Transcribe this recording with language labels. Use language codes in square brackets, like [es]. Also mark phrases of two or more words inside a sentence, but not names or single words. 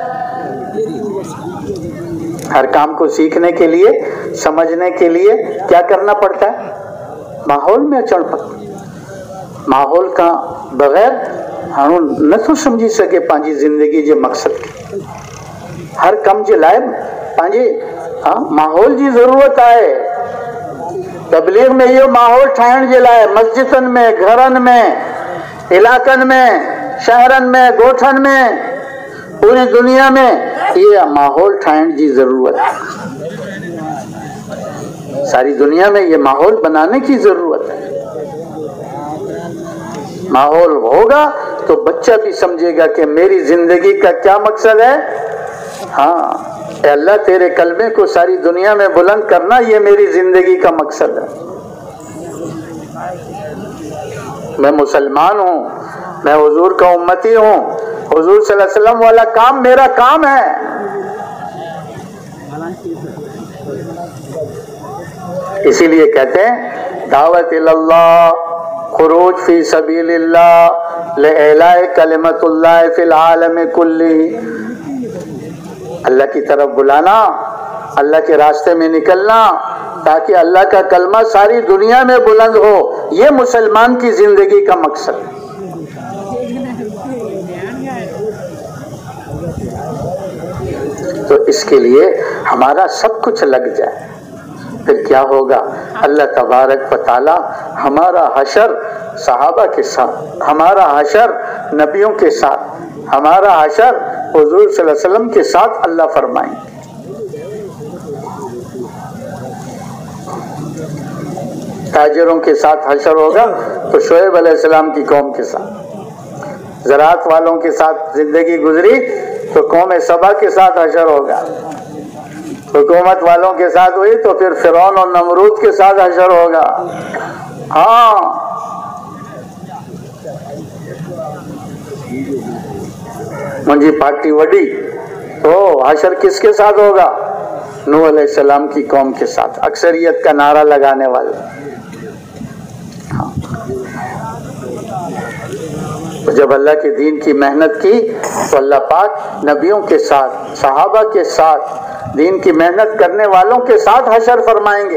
[hi] हर काम को सीखने के लिए, समझने के लिए क्या करना पड़ता है? माहौल में अचल पड़ता। माहौल का बगैर हम न तो [sd] समझी सके पंहिंजी जिंदगी जे मकसद के। हर कम जे लाइ पंहिंजे माहौल जी जरूरत आहे। तबलीग में इहो माहौल ठाहिण जे लाइ मस्जिदनि में, घरनि में, इलाकनि में, शहरनि में, ॻोठनि में, [hi] पूरी दुनिया में ये माहौल [sd] ठाहिण जी जरूरत है। [hi] सारी दुनिया में ये माहौल बनाने की जरूरत है। माहौल होगा तो बच्चा भी समझेगा कि मेरी जिंदगी का क्या मकसद है। हाँ, अल्लाह तेरे कलमे को सारी दुनिया में बुलंद करना, ये मेरी जिंदगी का मकसद है। मैं मुसलमान हूँ, मैं हुजूर का उम्मती हूँ, हुजूर [ar] صلى الله عليه وسلم [hi] वाला काम मेरा काम है। इसीलिए कहते हैं [ar] دعوة إلى الله، خروج في سبيل الله، لإعلاء كلمة الله في العالم كله. [hi] अल्लाह की तरफ बुलाना, अल्लाह के रास्ते में निकलना ताकि अल्लाह का कलमा सारी दुनिया में बुलंद हो। ये मुसलमान की जिंदगी का मकसद है। तो इसके लिए हमारा सब कुछ लग जाए, फिर क्या होगा? अल्लाह [ar] تبارك وتعالى [hi] हमारा हशर सहाबा के साथ, हमारा हशर नबियों के साथ, हमारा हशर हुजूर [ar] صلى الله عليه وسلم [hi] के साथ अल्लाह फरमाएंगे। ताजिरों के साथ हशर होगा तो शोएब अलैहिस्सलाम की कौम के साथ, ज़राअत वालों के साथ जिंदगी गुजरी तो कौम सबा के साथ हशर होगा, हुकूमत वालों के साथ हुई तो फिर फिरौन और नमरूद के साथ हशर होगा। हाँ, [sd] मुंहिंजी पार्टी वडी [hi] तो हशर किसके साथ होगा? नूह अलैहिस्सलाम की कौम के साथ, अक्सरियत का नारा लगाने वाले। हाँ। तो जब अल्लाह के दीन की मेहनत की तो अल्लाह पाक नबियों के साथ, सहाबा के साथ, दीन की मेहनत करने वालों के साथ हशर फरमाएंगे।